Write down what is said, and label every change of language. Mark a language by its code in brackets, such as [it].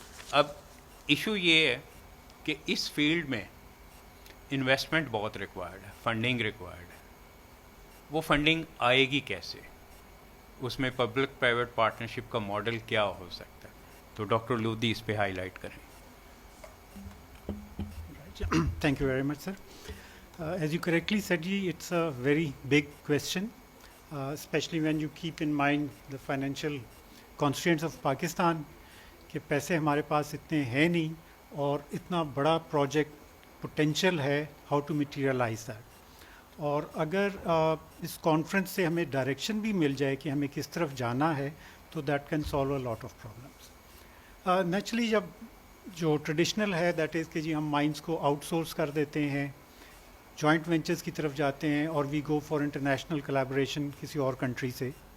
[ur] اب ایشو یہ ہے کہ اس فیلڈ میں انویسٹمنٹ بہت ریکوائرڈ ہے, فنڈنگ ریکوائرڈ ہے. وہ فنڈنگ آئے گی کیسے, اس میں پبلک پرائیویٹ پارٹنرشپ کا ماڈل کیا ہو سکتا ہے. تو ڈاکٹر لودھی اس پہ ہائی لائٹ کریں. [en] Thank you very much, sir. As you correctly said, it's a very big question, especially when you keep in mind the financial constraints of Pakistan, [ur] کہ پیسے ہمارے پاس اتنے ہیں نہیں اور اتنا بڑا پروجیکٹ پوٹینشیل ہے, [en] How to materialise that. [ur] اور اگر اس کانفرنس سے ہمیں ڈائریکشن بھی مل جائے کہ ہمیں کس طرف جانا ہے تو [en] That can solve a lot of problems. [ur] Naturally جب جو ٹریڈیشنل ہے [en] that is [ur] کہ جی ہم مائنس کو آؤٹ سورس کر دیتے ہیں, جوائنٹ وینچرز کی طرف جاتے ہیں اور [en] we go for international collaboration [ur] کسی اور کنٹری سے,